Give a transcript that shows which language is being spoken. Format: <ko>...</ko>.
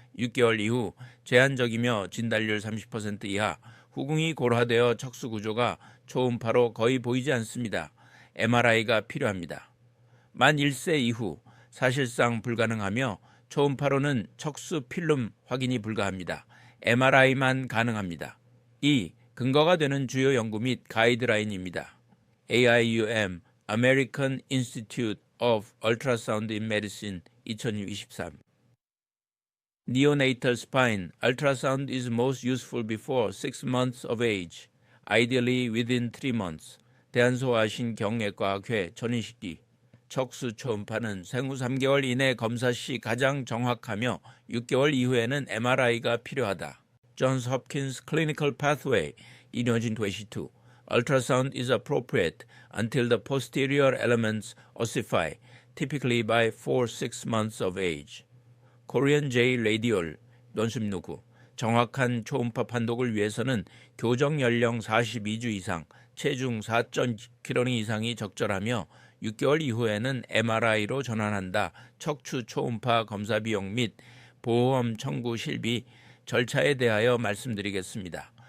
<ko>6개월 이후 제한적이며 진단율 30% 이하, 후궁이 골화되어 척수 구조가 초음파로 거의 보이지 않습니다. MRI가 필요합니다. 만 1세 이후 사실상 불가능하며 초음파로는 척수 필름 확인이 불가합니다. MRI만 가능합니다. 2. 근거가 되는 주요 연구 및 가이드라인입니다.</ko> <en>AIUM American Institute of Ultrasound in Medicine 2023 Neonatal spine ultrasound is most useful before 6 months of age, ideally within 3 months.</en> <ko>대한소아신경외과학회 전인식기 척수 초음파는 생후 3개월 이내 검사 시 가장 정확하며 6개월 이후에는 MRI가 필요하다.</ko> <en>Johns Hopkins Clinical Pathway 2022 Ultrasound is appropriate until the posterior elements ossify, typically by 4-6 months of age.</en> <ko>Korean J Radial 논술 누구 정확한 초음파 판독을 위해서는 교정 연령 42주 이상, 체중 4.kg 이상이 적절하며 6개월 이후에는 MRI로 전환한다. 척추 초음파 검사 비용 및 보험 청구 실비 절차에 대하여 말씀드리겠습니다.</ko>